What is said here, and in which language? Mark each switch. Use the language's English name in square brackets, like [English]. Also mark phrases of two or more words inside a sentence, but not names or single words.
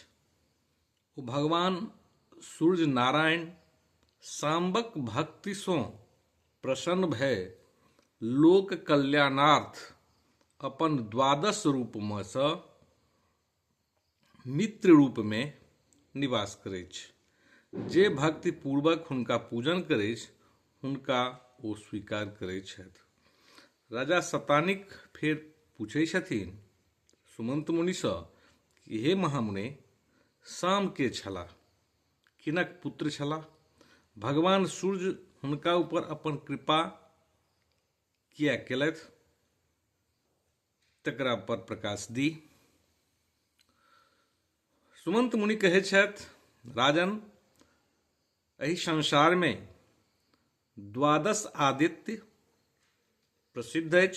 [Maithili] ओ भगवान सूर्य नारायण साम्बक भक्ति सँ प्रसन्न भय लोक कल्याणार्थ अपन 12 रूप में सँ मित्र रूप में निवास करैत छै। जे भक्ति पूर्वक हुनका पूजन करैत छै, हुनका ओ स्वीकार करैत छथि। राजा शतानिक फेर पूछै छथिन सुमंत मुनिसँ कि हे महामुने, साम के छलाह, किनक पुत्र छलाह, भगवान सूर्य हुनका ऊपर अपन कृपा किया केलथि, तकरा पर प्रकाश दी। सुमंत मुनि कहै छथि, राजन, एहि संसार में 12 आदित्य प्रसिद्ध अछि।